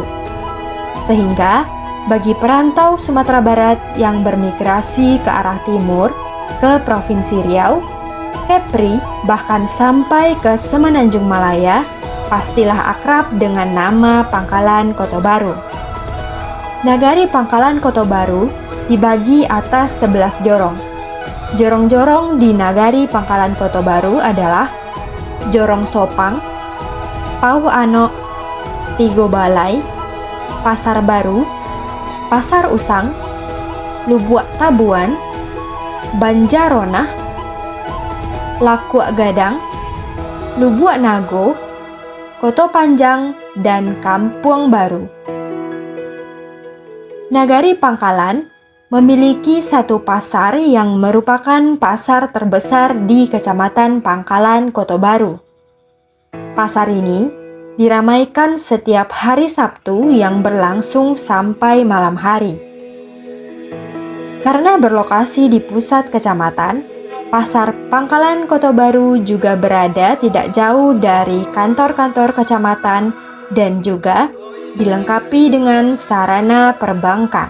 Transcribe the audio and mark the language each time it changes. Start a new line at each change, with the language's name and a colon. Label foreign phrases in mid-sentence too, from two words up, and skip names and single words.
Indonesian: Sehingga, bagi perantau Sumatera Barat yang bermigrasi ke arah timur, ke Provinsi Riau, Kepri, bahkan sampai ke Semenanjung Malaya, pastilah akrab dengan nama Pangkalan Kota Baru. Nagari Pangkalan Kota Baru dibagi atas 11 jorong. Jorong-jorong di Nagari Pangkalan Kota Baru adalah Jorong Sopang, Pauh Ano, Tigo Balai, Pasar Baru, Pasar Usang, Lubuak Tabuan, Banjaronah, Lakuak Gadang, Lubuak Nago, Koto Panjang, dan Kampung Baru. Nagari Pangkalan memiliki satu pasar yang merupakan pasar terbesar di Kecamatan Pangkalan, Kota Baru. Pasar ini diramaikan setiap hari Sabtu yang berlangsung sampai malam hari. Karena berlokasi di pusat kecamatan, Pasar Pangkalan Kota Baru juga berada tidak jauh dari kantor-kantor kecamatan dan juga dilengkapi dengan sarana perbankan.